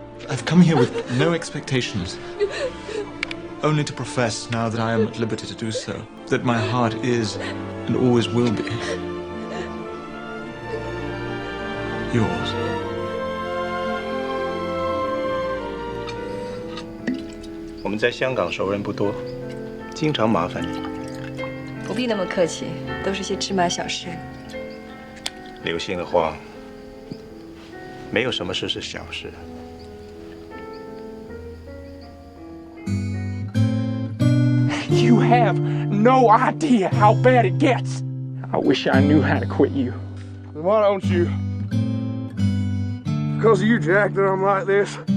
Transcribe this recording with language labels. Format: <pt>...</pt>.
<en>I've come here with no expectations. Only to profess, now that I am at liberty to do so, that my heart is, and always will be, yours.</en> <zh>我们在香港熟人不多，经常麻烦你。不必那么客气，都是些芝麻小事。刘星的话，没有什么事是小事。</zh> <en>You have no idea how bad it gets. I wish I knew how to quit you. Why don't you? Because of you, Jack, that I'm like this.</en>